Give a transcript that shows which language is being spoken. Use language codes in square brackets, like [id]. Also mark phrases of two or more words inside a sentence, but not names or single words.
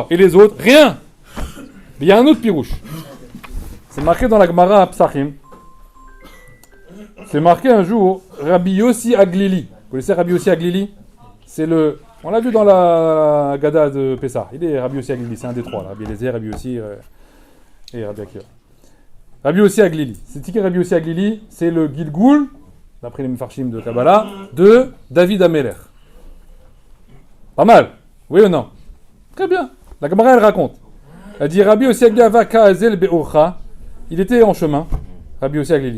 [fr] Et les autres, rien. Mais il y a un autre pirouche. C'est marqué dans la Gemara à Psachim. C'est marqué un jour, Rabbi Yossi Aglili. Vous connaissez Rabbi Yossi Aglili? C'est le... On l'a vu dans la Gada de Pessah. Il est Rabbi Yossi Aglili, c'est un des trois. Là. Rabbi Eliezer, Rabbi Yossi et Rabbi Akiva. Rabbi Yossi Aglili. C'est qui Rabbi Yossi Aglili? C'est le Gilgoul, d'après les Mefarshim de Kabbalah, de David Ameler. Pas mal, oui ou non? Très bien. La Gemara, elle raconte. Elle dit Rabbi Yossi Aglili [arc] הוה קא אזיל באורחא. [fr] Il était en chemin, Rabbi Yossi Aglili.